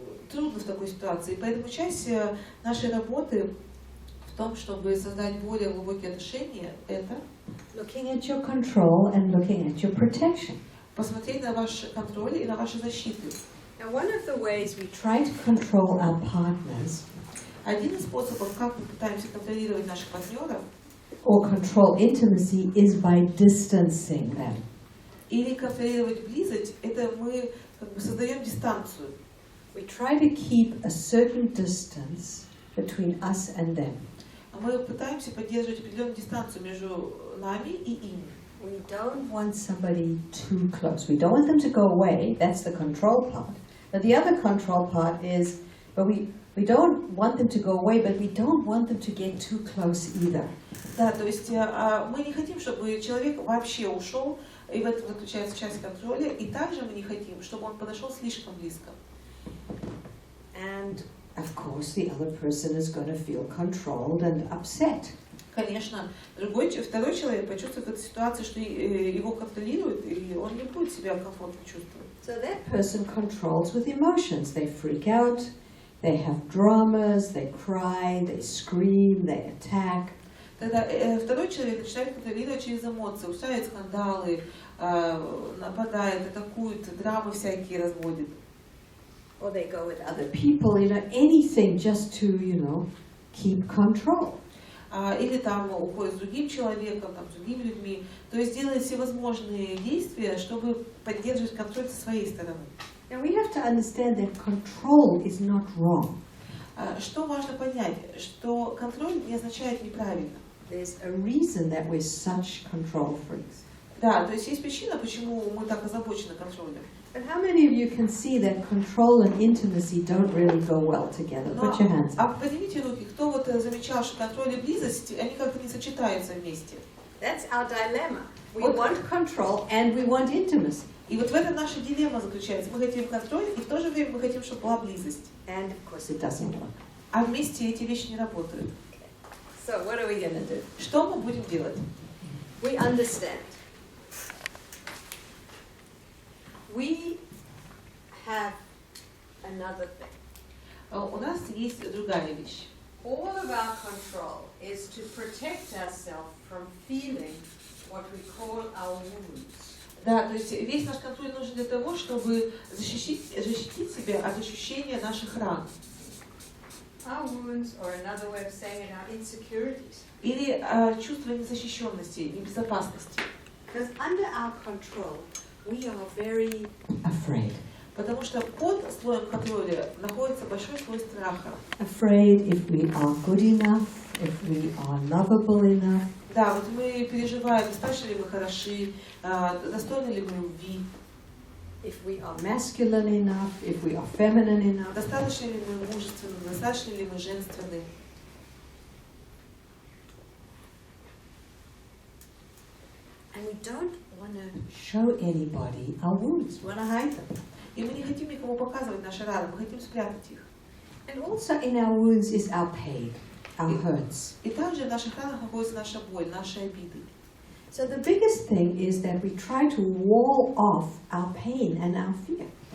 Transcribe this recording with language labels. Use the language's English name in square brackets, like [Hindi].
[Russian] Трудно в такой ситуации, поэтому часть нашей работы в том, чтобы создать более глубокие отношения, это [English] looking at your control and looking at your protection. [Russian] посмотреть на ваш контроль и на ваши защиты. [English] Now, one of the ways we try to control our partners [Russian] Один из способов, как мы пытаемся контролировать наших партнеров, [English] or control intimacy is by distancing them. [Russian] или контролировать близость, это мы как бы создаем дистанцию. [English] We try to keep a certain distance between us and them. [Russian] Мы пытаемся поддерживать определенную дистанцию между нами и ими. [English] We don't want somebody too close. We don't want them to go away. That's the control part. But the other control part is, we don't want them to go away, but we don't want them to get too close either. [Russian] Да, то есть мы не хотим, чтобы человек вообще ушел, и в этом заключается часть контроля, и также мы не хотим, чтобы он подошел слишком близко. [English] And of course, the other person is going to feel controlled and upset. [Russian] Конечно, второй человек почувствует в этой ситуации, что его контролируют, и он не будет себя комфортно чувствовать. [English] So that person controls with emotions. They freak out, they have dramas, they cry, they scream, they attack. [Russian] Тогда второй человек начинает контролировать через эмоции, устраивает скандалы, нападает, атакует, драмы всякие разводит. [English] Or they go with other people, anything just to, keep control. [Russian] Или там уходит с другим человеком, там, с другими людьми. То есть делает всевозможные действия, чтобы поддерживать контроль со своей стороны. [English] Now we have to understand that control is not wrong. [Russian] Что важно понять, что контроль не означает неправильно. [English] There's a reason that we're such control freaks. [Russian] Да, то есть причина, почему мы так озабочены контролем. [English] But how many of you can see that control and intimacy don't really go well together? Put your hands up. [Russian] Поднимите руки, кто вот замечал, что контроль и близость, они как-то не сочетаются вместе. [English] That's our dilemma. We want control and we want intimacy. [Russian] И вот в этом наша дилемма заключается. Мы хотим контроль, и в то же время мы хотим, чтобы была близость. [English] And of course it doesn't work. [Russian] А вместе эти вещи не работают. [English] So what are we going to do? [Russian] Что мы будем делать? [English] We understand. We have another thing. [Russian] У нас есть другая вещь. [English] All of our control is to protect ourselves from feeling what we call our wounds. [Russian] Да, то есть весь наш контроль нужен для того, чтобы защитить себя от ощущения наших ран. [English] Our wounds, or another way of saying it, our insecurities. [Russian] Или чувство незащищенности, небезопасности. [English] Because under our control, we are very afraid. [Russian] Потому что под слоем контроля находится большой слой страха. [English] Afraid if we are good enough, if we are lovable enough. [Russian] Да, вот мы переживаем, достаточно ли мы хороши, достойны ли мы любви. [English] If we are masculine enough, if we are feminine enough. [Russian] Достаточно ли мы мужественны, достаточно ли мы женственны. [English] And we don't want to show anybody our wounds. We want to hide them. [Russian] И мы не хотим никому показывать наши раны, мы хотим спрятать их. [English] And also in our wounds is our pain, our hurts. [Russian] И также в наших ранах находится наша боль, наши обиды. [English] So the biggest thing is that we try to wall off our pain and our fear.